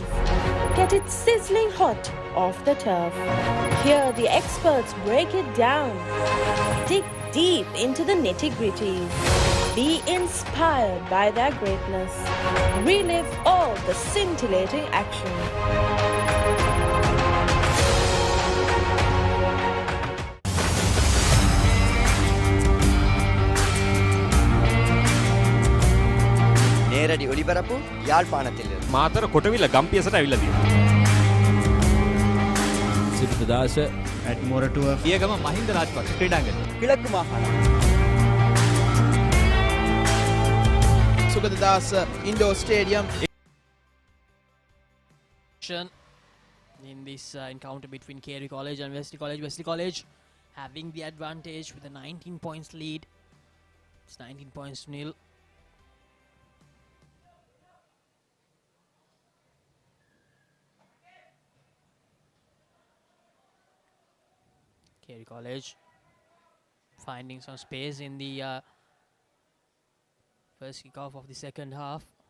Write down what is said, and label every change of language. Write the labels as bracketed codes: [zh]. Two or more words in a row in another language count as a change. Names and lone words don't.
[en] Get it sizzling hot off the turf. Hear the experts break it down. Dig deep into the nitty-gritties. Be inspired by their greatness. Relive all the scintillating action. [ta] நேரடி ஒளிபரப்பு யாழ்ப்பாணத்தில் [si] මාතර කොටවිල්ල ගම්පියසට ඇවිල්ලා තියෙනවා. Isipatana [en] at Moratu [si] පියගම මහින්ද රාජපක්ෂ ක්‍රීඩාංගණය. [ta] கிழக்கு மாகாணம் [si] සුගතදාස ඉන්ඩෝ ස්ටේඩියම් [en] in this encounter between Carey College and Wesley College. Wesley College having the advantage with a 19 points lead. It's 19 points to nil. Carey College finding some space in the first kickoff of the second half.